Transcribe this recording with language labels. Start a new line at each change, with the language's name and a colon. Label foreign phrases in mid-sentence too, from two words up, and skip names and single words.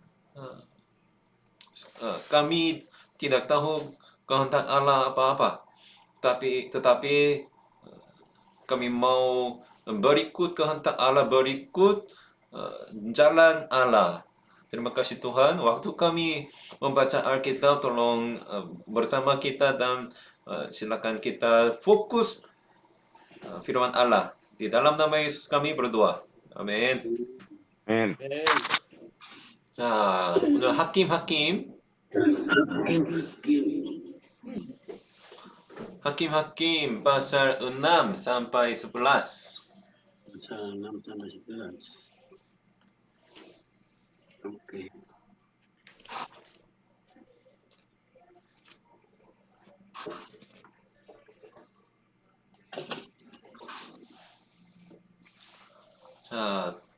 Indonesian: Kami tidak tahu kehendak Allah apa-apa, tetapi kami mau berikut kehendak Allah, berikut jalan Allah. Terima kasih Tuhan, waktu kami membaca Alkitab, tolong bersama kita dan silakan kita fokus firman Allah. Di dalam nama Yesus kami berdoa. Amin. Amin.
Korean: 자, 오늘 하킴
Indonesian: pasal 6 sampai 11. Pasal 6 sampai 11. Oke.
Korean: 자,